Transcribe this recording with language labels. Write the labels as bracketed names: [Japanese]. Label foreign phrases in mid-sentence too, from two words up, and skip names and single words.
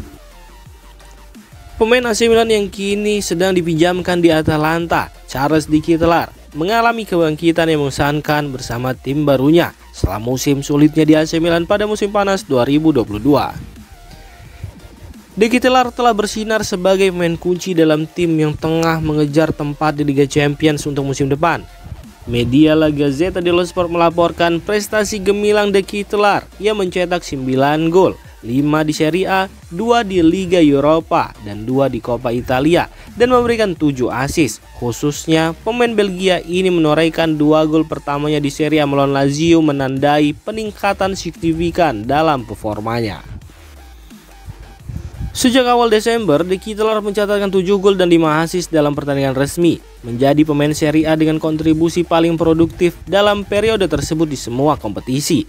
[Indonesian] Pemain AC Milan yang kini sedang dipinjamkan di Atalanta, Charles De Ketelaere, mengalami kebangkitan yang mengesankan bersama tim barunya setelah musim sulitnya di AC Milan pada musim panas 2022. De Ketelaere telah bersinar sebagai pemain kunci dalam tim yang tengah mengejar tempat di Liga Champions untuk musim depan. Media La Gazzetta dello Sport melaporkan prestasi gemilang De Ketelaere yang mencetak 9 gol, 5 di Serie A, 2 di Liga Eropa, dan 2 di Coppa Italia, dan memberikan 7 assist. Khususnya, pemain Belgia ini menorehkan 2 gol pertamanya di Serie A melawan Lazio, menandai peningkatan signifikan dalam performanya. Sejak awal Desember, De Ketelaere mencatatkan 7 gol dan 5 assist dalam pertandingan resmi, menjadi pemain Serie A dengan kontribusi paling produktif dalam periode tersebut di semua kompetisi.